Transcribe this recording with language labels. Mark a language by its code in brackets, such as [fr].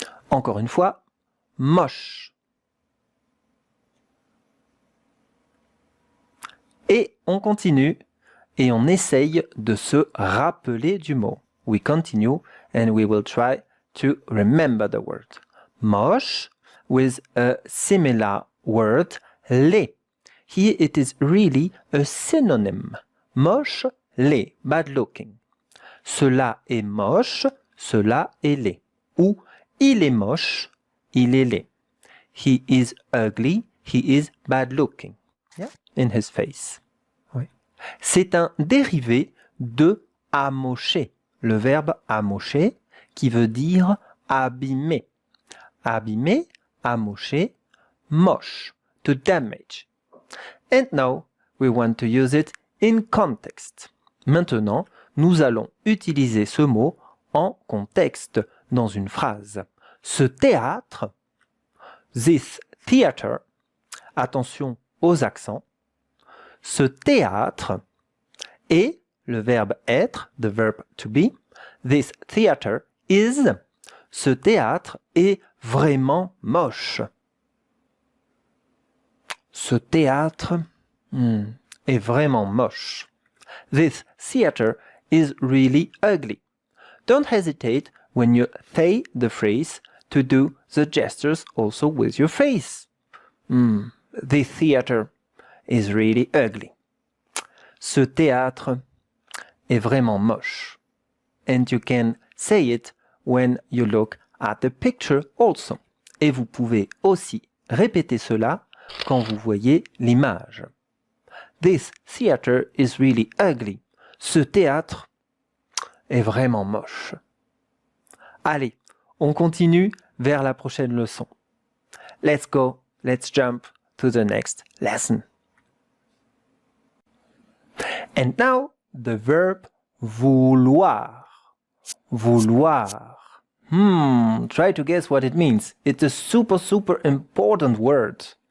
[fr] Encore une fois, moche. Et on continue et on essaye de se rappeler du mot. [en] We continue and we will try to remember the word. Moche with a similar word, laid. Here it is really a synonym. [fr] Moche, laid, [en] bad looking. [fr] Cela est moche, cela est laid. Ou il est moche, il est laid. [en] He is ugly, he is bad looking. Yeah? In his face. Oui. [fr] C'est un dérivé de amocher, le verbe amocher, qui veut dire abîmer. Abîmer, amocher, moche, [en] to damage. And now we want to use it in context. [fr] Maintenant, nous allons utiliser ce mot en contexte, dans une phrase. Ce théâtre, [en] this theater, [fr] attention aux accents, ce théâtre est le verbe être, [en] the verb to be, this theater is, [fr] ce théâtre est vraiment moche. Ce théâtre est vraiment moche. [en] This theater is really ugly. Don't hesitate when you say the phrase to do the gestures also with your face. This theater is really ugly. [fr] Ce théâtre est vraiment moche. [en] And you can say it when you look at the picture also. [fr] Et vous pouvez aussi répéter cela quand vous voyez l'image. [en] This theater is really ugly. [fr] Ce théâtre est vraiment moche. Allez, on continue vers la prochaine leçon. [en] Let's go, let's jump to the next lesson. And now, the verb vouloir. Vouloir. Try to guess what it means. It's a super important word.